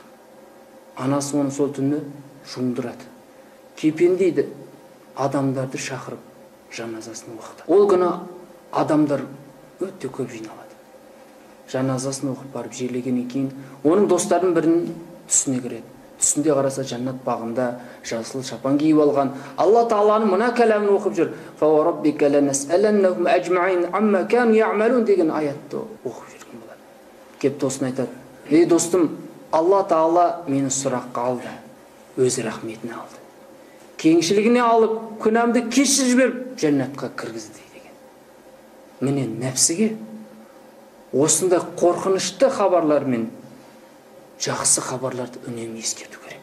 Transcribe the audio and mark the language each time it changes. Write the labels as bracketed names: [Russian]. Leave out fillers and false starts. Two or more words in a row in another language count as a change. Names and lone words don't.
[Kazakh] Анасы оны сол түні жуындырады, кепендейді, адамдарды шақырып жаназасын оқытады. Ол күні адамдар өте көп жиналады. Жаназасын оқып барып жерлегеннен кейін оның достарының бірінің түсіне кіреді. Түсінде қараса жәннат бағында жасыл шапан киіп алған Алла Тағаланың мына кәламын оқып жүр. [Arabic] «فوربك لنسألنهم أجمعين عما كانوا يعملون» [Kazakh] деген аятты оқып жүрген болады. Кеп досына айтады: «Ей достым, Алла Тағала мені сұраққа алды, өз рахметіне алды. Кеңшілігіне алып, күнәмді кешіріп жіберіп, жәннатқа кіргізді» деген. Міне нәпсіге осындай қорқынышты хабарлармен жақсы хабарларды үнемі ескерту керек.